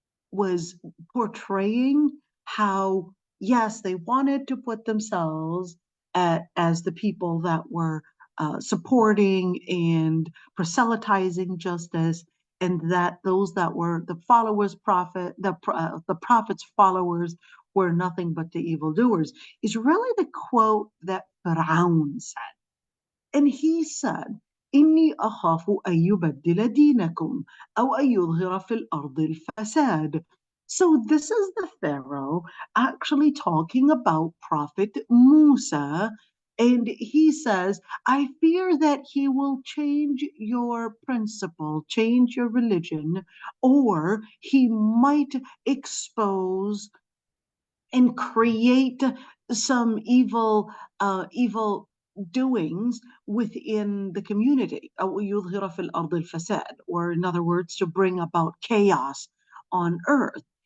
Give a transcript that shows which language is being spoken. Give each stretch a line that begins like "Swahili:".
English: was portraying how, yes, they wanted to put themselves as the people that were supporting and proselytizing justice, and that those that were the followers, the prophet's followers were nothing but the evildoers, is really the quote that Fir'aun said. And he said,
Arabic: إني أخاف أن يبدل دينكم أو أن يظهر في الأرض الفساد.
English: So this is the Pharaoh actually talking about Prophet Musa. And he says, I fear that he will change your principle, change your religion, or he might expose and create some evil doings within the community, or in other words, to bring about chaos on earth.